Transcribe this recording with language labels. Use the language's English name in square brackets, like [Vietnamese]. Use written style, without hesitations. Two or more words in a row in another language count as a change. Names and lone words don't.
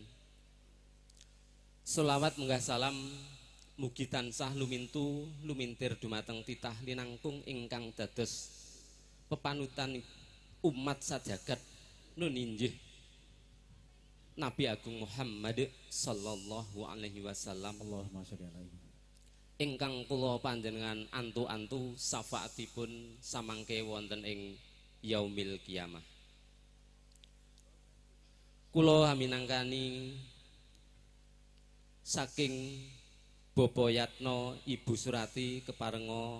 [Javanese] Selawat munggah salam mugi tansah lumintu lumintir dumateng titah linangkung ingkang dados pepanutan umat sajagat nun inggih Nabi Agung Muhammad [Arabic] صلى الله عليه وسلم. اللهم صل عليه. [Javanese] Ingkang kula panjenengan antu-antu syafaatipun samangke wonten ing [Arabic] يوم القيامة. [Javanese] Kula minangkani saking Bapa Yatno Ibu Surati keparenga